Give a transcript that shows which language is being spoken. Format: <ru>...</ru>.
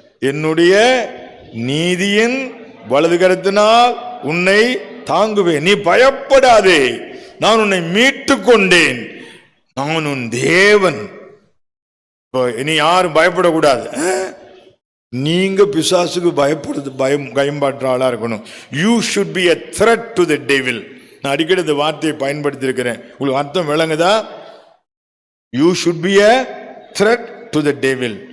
<ta>என்னுடைய நீதியின் வலது கரத்தினால் உன்னை தாங்குவேன், நீ பயப்படாதே, நான் உன்னை மீட்டு கொண்டேன், நான் உன் தேவன். இனி யாரும் பயப்படக்கூடாது. நீங்க பிசாசுக்கு பயம்பாற்ற ஆளா இருக்கணும்.</ta> <en>You should be a threat to the devil.</en> <ta>நான் அடிக்கடி இந்த வார்த்தையை பயன்படுத்தி இருக்கிறேன். உங்களுக்கு அர்த்தம் விளங்குதா?</ta> <en>You should be a threat to the devil.</en>